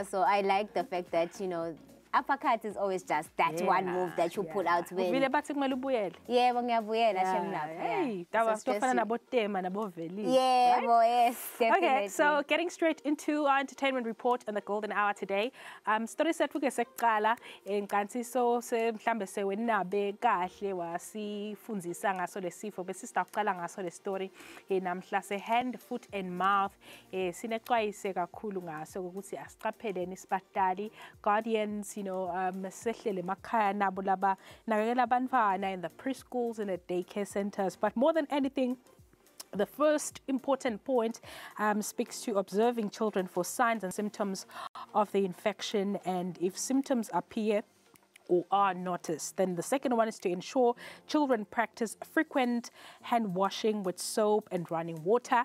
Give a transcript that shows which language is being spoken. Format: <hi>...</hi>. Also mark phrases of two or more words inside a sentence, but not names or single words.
<en>So I like the fact that, uppercut is always just that one move that you pull out when. Hey, yes, definitely. Okay, so getting straight into our entertainment report on the golden hour today.</en> <ss>Story set fuke sekuqala nkansi so mhlambe sewenabe kahle wasifundzisa ngaso lesifo bese sitaqala ngaso le story namhla se</ss> <en>hand, foot and mouth</en> <ss>sinexwayise kakhulu ngaso ukuthi asiqapheleni sibatali guardians sehlele emakhaya nabo laba nakekela abantwana</ss> <en>in the preschools and the daycare centers. But more than anything, the first important point speaks to observing children for signs and symptoms of the infection, and if symptoms appear or are noticed. Then the second one is to ensure children practice frequent hand washing with soap and running water.</en>